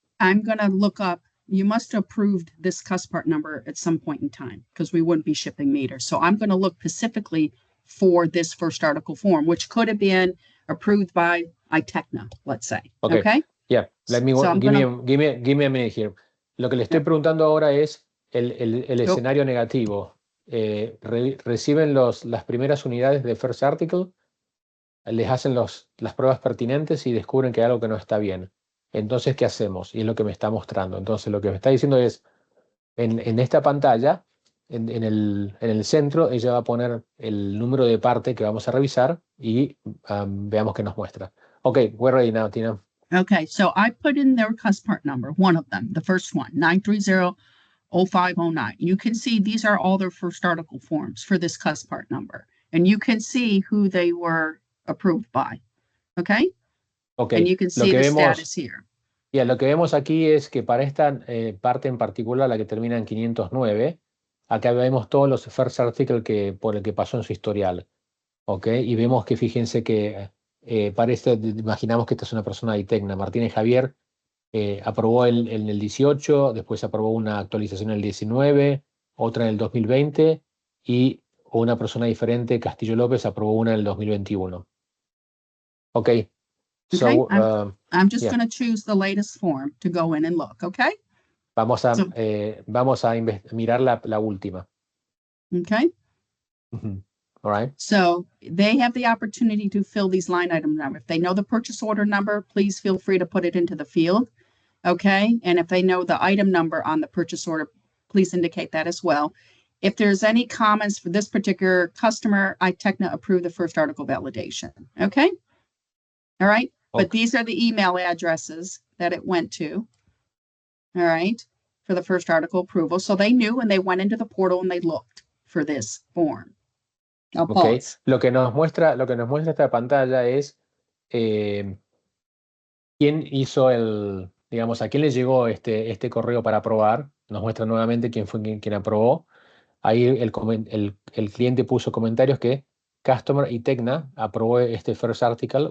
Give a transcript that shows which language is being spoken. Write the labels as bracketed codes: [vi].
[en] I'm going to look up, you must have approved this cus part number at some point in time because we wouldn't be shipping meters. So I'm going to look specifically for this first article form, which could have been approved by iTechna, let's say. Okay. Yeah. Let me give me a minute here. [es] Lo que le estoy preguntando ahora es el escenario negativo. Reciben las primeras unidades de first article, les hacen las pruebas pertinentes y descubren que hay algo que no está bien. Entonces, ¿qué hacemos? Y es lo que me está mostrando. Entonces, lo que me está diciendo es, en esta pantalla, en el centro, ella va a poner el número de parte que vamos a revisar y veamos qué nos muestra. [en] Okay, we're ready now, Tina. Okay, so I put in their cus part number, one of them, the first one, 930-0509. You can see these are all their first article forms for this cus part number. And you can see who they were approved by. Okay? Okay. And you can see the status here. [es] Lo que vemos aquí es que para esta parte en particular, la que termina en 509, acá vemos todos los first article por el que pasó en su historial. ¿Ok? Y vemos que fíjense que imaginamos que esta es una persona de Tecna. Martínez Javier aprobó en el 18, después aprobó una actualización en el 19, otra en el 2020 y una persona diferente, Castillo López, aprobó una en el 2021. [en] Ok. So, Okay, I'm just yeah. going to choose the latest form to go in and look, okay? [es] Vamos a [en] So- [es] mirar la última. [en] Okay, All right. so they have the opportunity to fill these line item numbers. If they know the purchase order number, please feel free to put it into the field, okay? And if they know the item number on the purchase order, please indicate that as well. If there's any comments for this particular customer, Tecna approve the first article validation, okay? All right, but Okay. these are the email addresses that it went to, all right, for the first article approval. So they knew and they went into the portal and they looked for this form. I'll Okay. pause. [es] Lo que nos muestra esta pantalla es quién hizo digamos, a quién le llegó este correo para aprobar. Nos muestra nuevamente quién fue quien aprobó. Ahí el cliente puso comentarios que Customer y Tecna aprobó este first article.